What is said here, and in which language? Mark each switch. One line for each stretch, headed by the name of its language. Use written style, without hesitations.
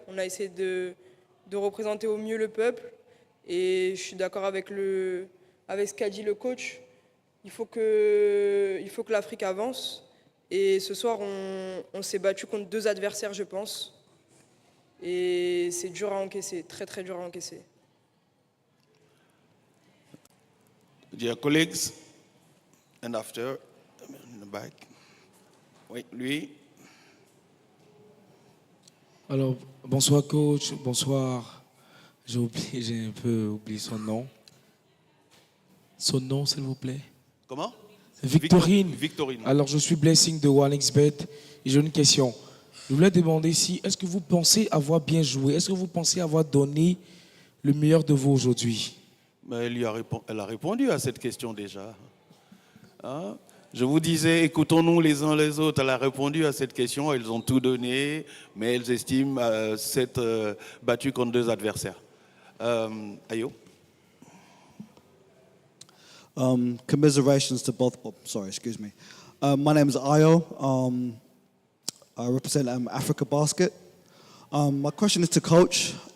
French: On a essayé de représenter au mieux le peuple. Et je suis d'accord avec ce qu'a dit le coach. Il faut que l'Afrique avance. Et ce soir, on s'est battu contre 2 adversaires, je pense. Et c'est dur à encaisser, très très dur à encaisser.
English: Dear colleagues, and after, in the back.
French: Oui, lui. Alors, bonsoir coach, bonsoir. J'ai un peu oublié son nom. Son nom, s'il vous plaît. Comment? Victorine. Victorine. Alors, je suis Blessing de OneXBet et j'ai une question. Je voulais demander est-ce que vous pensez avoir bien joué? Est-ce que vous pensez avoir donné le meilleur de vous aujourd'hui? Mais elle a répondu à cette question déjà. Hein? Je vous disais, écoutons-nous les uns les autres. Elle a répondu à cette question. Elles ont tout donné, mais elles estiment s'être battues contre 2 adversaires. Ayo?
English: Commiserations to both. Oh, sorry, excuse me. My name is Ayo. I represent AfroBasket. My question is to Coach.